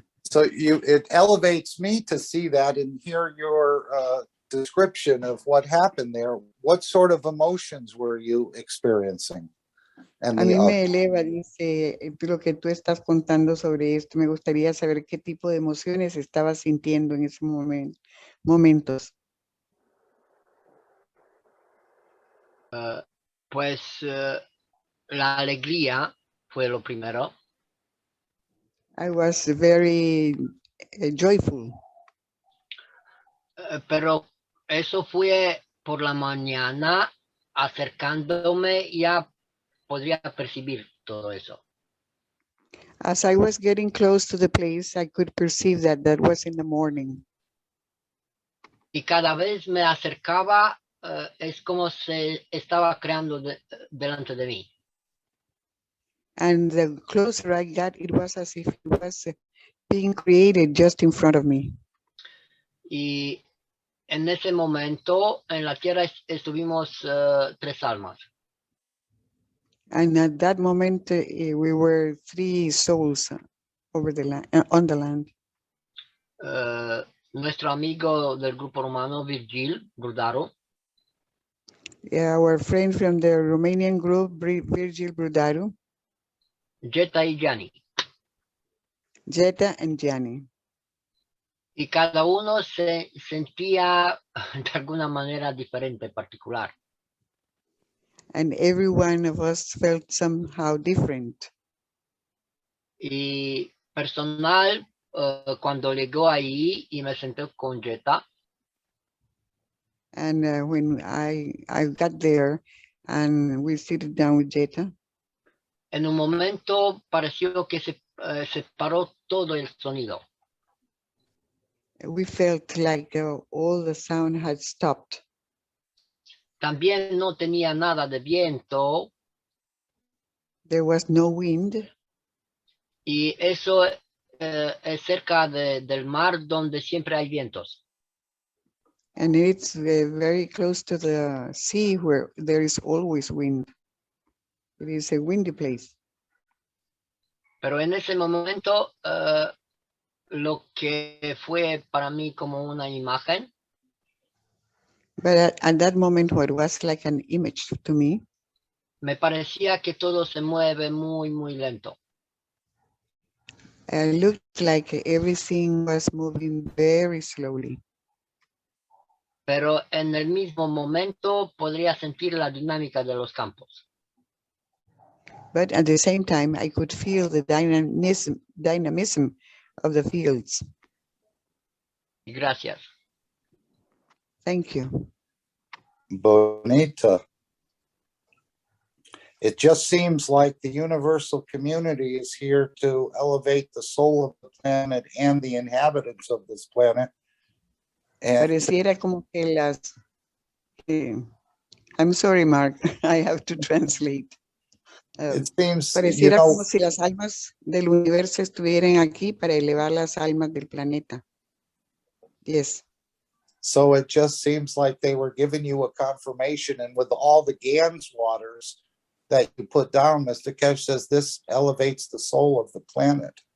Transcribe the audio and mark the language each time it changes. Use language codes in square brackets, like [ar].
[en] So it elevates me to see that and hear your description of what happened there. What sort of emotions were you experiencing? [es] A mí me eleva, dice, lo que tú estás contando sobre esto. Me gustaría saber qué tipo de emociones estabas sintiendo en esos momentos. Pues la alegría fue lo primero. [en] I was very joyful. [es] Pero eso fue por la mañana, acercándome, ya podría percibir todo eso. [en] As I was getting close to the place, I could perceive that that was in the morning. [es] Y cada vez me acercaba, es como se estaba creando delante de mí. [en] And the closer I got, it was as if it was being created just in front of me. [es] Y en ese momento, en la tierra estuvimos 3 almas. [en] And at that moment, we were 3 souls over the land, on the land. [es] Nuestro amigo del grupo romano, Virgil Brudaro. [en] Yeah, our friend from the Romanian group, Virgil Brudaro. [es] Jetta y Gianni. [en] Jetta and Gianni. [es] Y cada uno se sentía de alguna manera diferente, particular. [en] And every one of us felt somehow different. [es] Y personal, cuando llegó ahí y me senté con Jetta. [en] And when I got there and we seated down with Jetta. [es] En un momento pareció que se paró todo el sonido. [en] We felt like all the sound had stopped. [es] También no tenía nada de viento. [en] There was no wind. [es] Y eso es cerca del mar donde siempre hay vientos. [en] And it's very close to the sea where there is always wind. It is a windy place. [es] Pero en ese momento, lo que fue para mí como una imagen. [en] But at that moment, what was like an image to me. [es] Me parecía que todo se mueve muy, muy lento. [en] It looked like everything was moving very slowly. [es] Pero en el mismo momento podría sentir la dinámica de los campos. [en] But at the same time, I could feel the dynamism of the fields. [es] Gracias. [en] Thank you. [es] Bonita. [en] It just seems like the universal community is here to elevate the soul of the planet and the inhabitants of this planet. And [es] pareciera como que las... [en] I'm sorry, Mark, I have to translate. It seems, [es] pareciera como si las almas del universo estuvieran aquí para elevar las almas del planeta. [en] Yes. So it just seems like they were giving you a confirmation, and with all the GANS waters that you put down, Mr. Kesh says this elevates the soul of the planet.